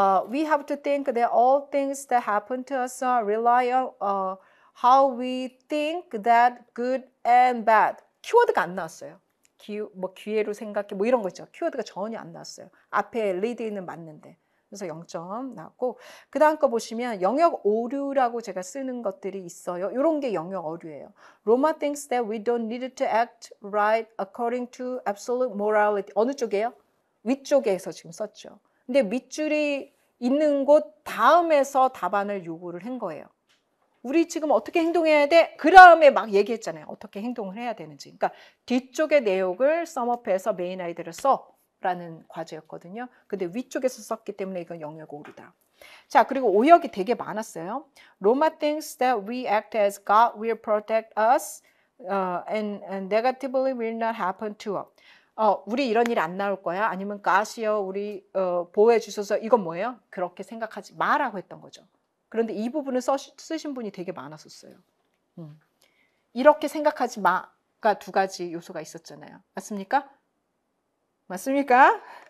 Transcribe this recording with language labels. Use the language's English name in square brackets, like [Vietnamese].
[English] We have to think that all things that happen to us rely on how we think that good and bad. [Korean] 키워드가 안 나왔어요. 기회로 생각해 뭐 이런 거 있죠. 키워드가 전혀 안 나왔어요. 앞에 lead는 맞는데. 그래서 0점 나왔고 그 다음 거 보시면 영역 오류라고 제가 쓰는 것들이 있어요. 이런 게 영역 오류예요. [English] Roma thinks that we don't need to act right according to absolute morality. [Korean] 어느 쪽이에요? 위쪽에서 지금 썼죠. 근데 밑줄이 있는 곳 다음에서 답안을 요구를 한 거예요. 우리 지금 어떻게 행동해야 돼? 그 다음에 막 얘기했잖아요. 어떻게 행동을 해야 되는지. 그러니까 뒤쪽의 내용을 썸업해서 메인 아이디어를 써라는 과제였거든요. 근데 위쪽에서 썼기 때문에 이건 영역 오류다. 자, 그리고 오역이 되게 많았어요. [English] Roma thinks that we act as God will protect us and negatively will not happen to us. [Korean] 우리 이런 일이 안 나올 거야. 아니면 God이여 우리 보호해 주셔서 이건 뭐예요? 그렇게 생각하지 마라고 했던 거죠. 그런데 이 부분을 쓰신 분이 되게 많았었어요. 이렇게 생각하지 마가 두 가지 요소가 있었잖아요. 맞습니까? 맞습니까?